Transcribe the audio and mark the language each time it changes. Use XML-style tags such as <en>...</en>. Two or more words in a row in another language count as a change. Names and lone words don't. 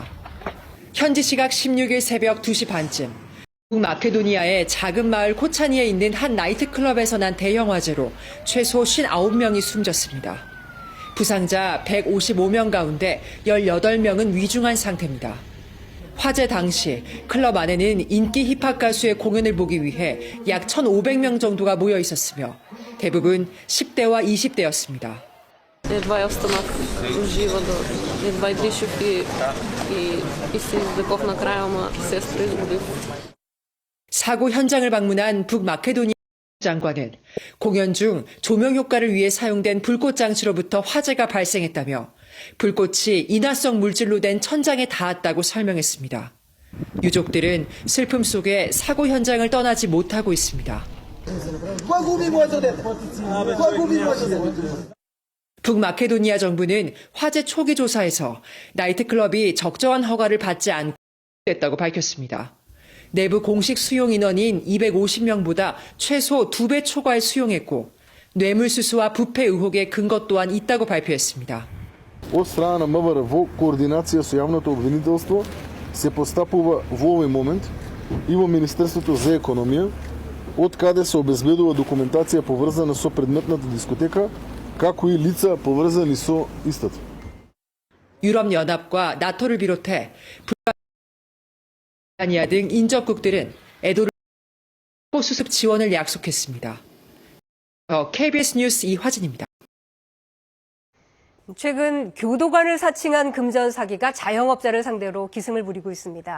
<ko>현지 시각 16일 새벽 2시 반쯤 북마케도니아의 작은 마을 코차니에 있는 한 나이트클럽에서 난 대형 화재로 최소 59명이 숨졌습니다. 부상자 155명 가운데 18명은 위중한 상태입니다. 화재 당시 클럽 안에는 인기 힙합 가수의 공연을 보기 위해 약 1,500명 정도가 모여 있었으며 대부분 10대와 20대였습니다.</ko> <bg>Едва я встанах жива едва дишах и се извлекох накрая, ама сестра изгубих.</bg> <ko>사고 현장을 방문한 북마케도니아 장관은 공연 중 조명 효과를 위해 사용된 불꽃 장치로부터 화재가 발생했다며 불꽃이 인화성 물질로 된 천장에 닿았다고 설명했습니다. 유족들은 슬픔 속에 사고 현장을 떠나지 못하고 있습니다. 북마케도니아 정부는 화재 초기 조사에서 나이트클럽이 적정한 허가를 받지 않고 됐다고 밝혔습니다. 내부 공식 수용 인원인 250명보다 최소 2배 초과에 수용했고 뇌물수수와 부패 의혹의 근거 또한 있다고 발표했습니다.</ko> <mk>От страна на МВР во координација со јавното обвинителство се постапува во овој момент и во Министерството за економија, од каде се обезбедува документација поврзана со предметната дискотека, како и лица поврзани со истата.</mk> <ko>유럽연합과 나토를 비롯해 북아니아 등 인접국들은 에도르 수습 지원을 약속했습니다. KBS 뉴스 이화진입니다. 최근 교도관을 사칭한 금전 사기가 자영업자를 상대로 기승을 부리고 있습니다.</ko>